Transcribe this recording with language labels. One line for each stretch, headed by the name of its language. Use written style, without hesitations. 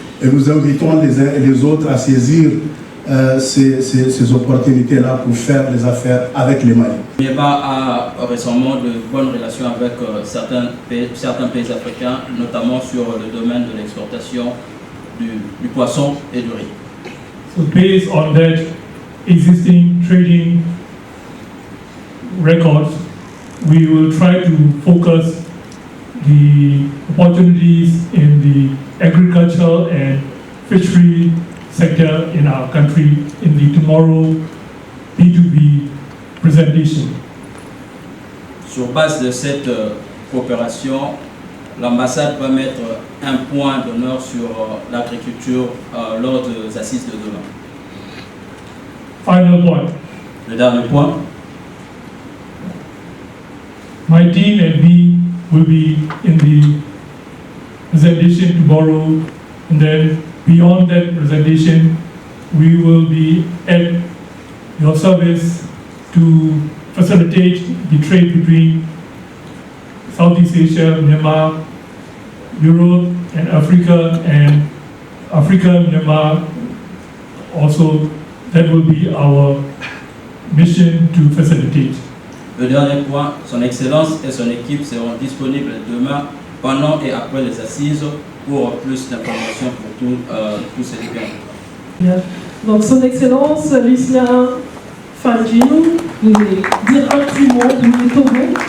French: Et nous invitons les uns et les autres à saisir ces opportunités-là pour faire des affaires avec les Maliens. Niéba a récemment de bonnes relations avec certains pays africains, notamment sur le domaine de l'exportation du poisson et du riz.
English: So based on that existing trading records, we will try to focus the opportunities in the agricultural and fishery sector in our country in the tomorrow B2B presentation.
French: Sur base de cette coopération, l'ambassade va mettre un point d'honneur sur l'agriculture lors des assises de demain.
English: Final point.
French: Le dernier point.
English: My team and me will be in the presentation tomorrow, and then beyond that presentation, we will be at your service to facilitate the trade between Southeast Asia, Myanmar, Europe, and Africa, Myanmar. Also, that will be our mission to facilitate.
French: Le dernier point, son Excellence et son équipe seront disponibles demain, pendant et après les assises pour plus d'informations pour tous ces députés. Donc, son Excellence Lucien Fangino, vous voulez dire un petit mot du Togo?